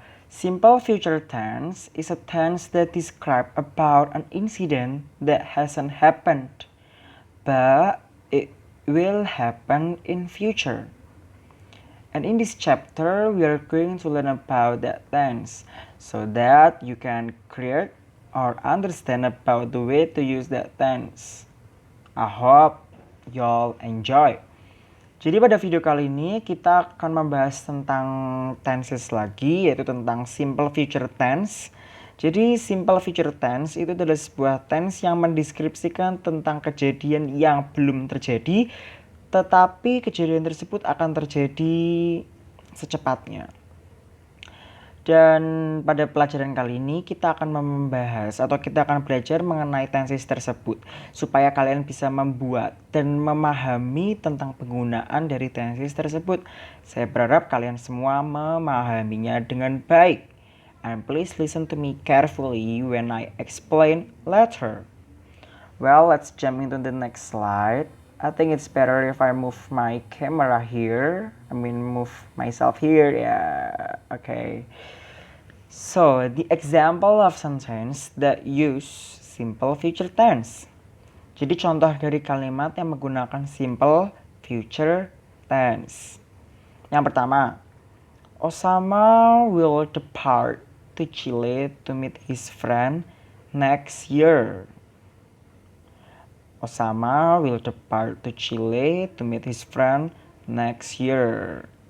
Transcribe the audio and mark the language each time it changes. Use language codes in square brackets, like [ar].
[en] Simple future tense is a tense that describes about an incident that hasn't happened, but it will happen in future. And in this chapter, we are going to learn about that tense so that you can create or understand about the way to use that tense. I hope y'all enjoy. [id] Jadi pada video kali ini kita akan membahas tentang tenses lagi, yaitu tentang simple future tense. Jadi simple future tense itu adalah sebuah tense yang mendeskripsikan tentang kejadian yang belum terjadi, tetapi kejadian tersebut akan terjadi secepatnya. Dan pada pelajaran kali ini kita akan membahas atau kita akan belajar mengenai tenses tersebut supaya kalian bisa membuat dan memahami tentang penggunaan dari tenses tersebut. Saya berharap kalian semua memahaminya dengan baik. [en] And please listen to me carefully when I explain later. Well, let's jump into the next slide. I think it's better if I move my camera here. Move myself here. Yeah, okay. So, the example of sentence that use simple future tense. [id] Jadi contoh dari kalimat yang menggunakan simple future tense. Yang pertama, [en] Osama will depart to Chile to meet his friend next year. Osama will depart to Chile to meet his friend next year.